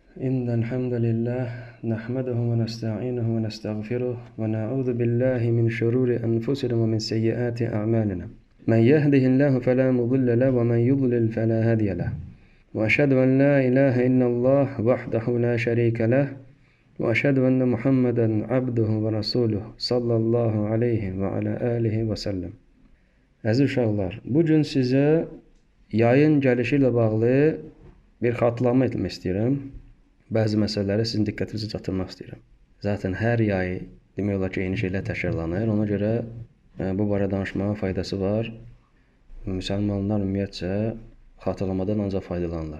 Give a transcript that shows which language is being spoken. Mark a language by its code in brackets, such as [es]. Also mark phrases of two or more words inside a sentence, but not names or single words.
[ar] إن الحمد لله نحمده ونستعينه ونستغفره ونعوذ بالله من شرور أنفسنا ومن سيئات أعمالنا من يهده الله فلا مضل له ومن يضلل فلا هادي له وأشهد أن لا إله إلا الله وحده لا شريك له وأشهد أن محمدا عبده ورسوله صلى الله عليه وعلى آله وسلم. [az] Əziz uşaqlar, bugün sizə yayın gəlişi ilə bağlı bir xatırlama etmək istəyirəm. Bəzi məsələləri sizin diqqətinizi çatdırmaq istəyirəm. Zaten hər yay demək olar ki, eyni şeylər təkrarlanır. Ona görə bu barədə danışmağa faydası var. Müsəlmanlar ümumiyyətcə xatırlamadan ancaq faydalanırlar.